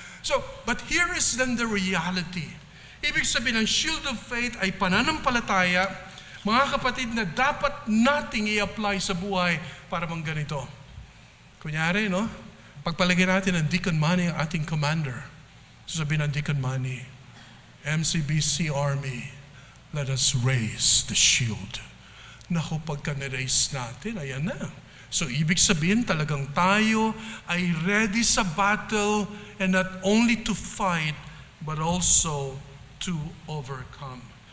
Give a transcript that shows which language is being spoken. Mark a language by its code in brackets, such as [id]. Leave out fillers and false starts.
[en] So, but here is then the reality. [tl] Ibig sabihin, ang shield of faith ay pananampalataya, mga kapatid, na dapat nating i-apply sa buhay para mang ganito. Kunyari, no? Pagpalagyan natin ng Deacon Manny ang ating commander. Sasabihin ng [en] Deacon Manny, MCBC Army, let us raise the shield. [tl] Naku, pagka na-raise natin, ayan na. So, ibig sabihin talagang tayo ay ready sa battle [en] and not only to fight, but also to overcome.